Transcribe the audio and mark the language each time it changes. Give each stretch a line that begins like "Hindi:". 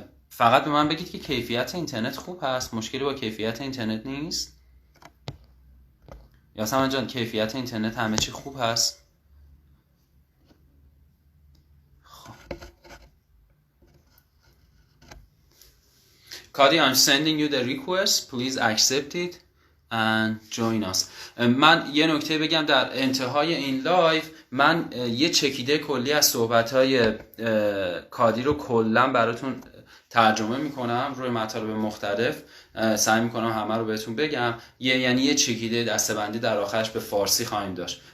Persian: فقط به من بگید که کیفیت اینترنت خوب هست، مشکلی با کیفیت اینترنت نیست. یاسمن جان کیفیت اینترنت همه چی خوب هست؟
English: Cody, I'm sending you the request. Please accept it and join us.
Persian: من یه نکته بگم در انتهای این لایف من یه چکیده کلی از صحبت‌های کادی رو کلا براتون ترجمه میکنم روی مطالب مختلف. سعی میکنم همه رو بهتون بگم. یعنی یه چکیده دسته‌بندی در آخرش به فارسی خواهیم داشت.